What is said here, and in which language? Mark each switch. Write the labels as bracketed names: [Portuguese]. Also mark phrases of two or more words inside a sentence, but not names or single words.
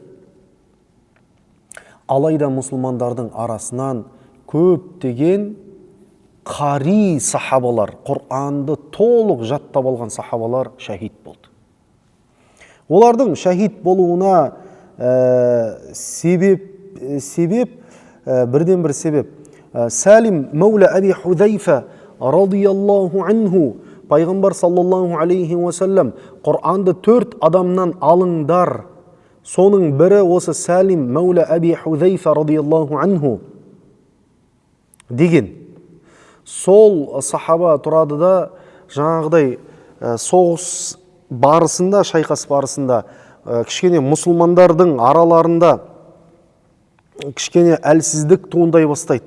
[Kazakh] Алайда мұсылмандардың арасынан көптеген қари сахабалар, Құранды толық жаттап алған сахабалар шәһид болды. Олардың шәһид болуына бірден бір себеп. Салим Мәулә Әби Худайфа [Arabic] رضي الله عنه, [Kazakh] Пайғамбар [Arabic] صلى الله عليه وسلم [Kazakh] Құранды 4 адамнан алыңдар. Соның бірі осы Салим Мәулә Әби Худайфа [Arabic] رضي الله عنه [Kazakh] деген. Сол сахаба тұрады да жаңағыдай соғыс барысында, шайқас барысында кішкене мұсылмандардың араларында кішкене әлсіздік туындай бастайды.